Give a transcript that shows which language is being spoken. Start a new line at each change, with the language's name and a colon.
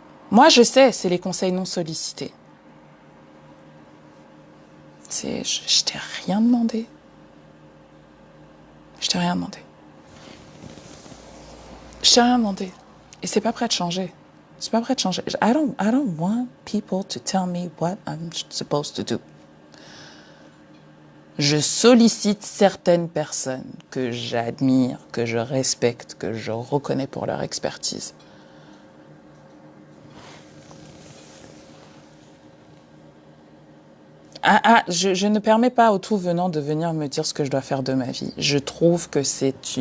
French: Moi, je sais, c'est les conseils non sollicités. Je t'ai rien demandé. Je t'ai rien demandé. Je t'ai rien demandé. Et c'est pas prêt de changer. C'est pas prêt de changer.
English: I don't want people to tell me what I'm supposed to do.
French: Je sollicite certaines personnes que j'admire, que je respecte, que je reconnais pour leur expertise. Je ne permets pas au tout venant de venir me dire ce que je dois faire de ma vie. Je trouve que c'est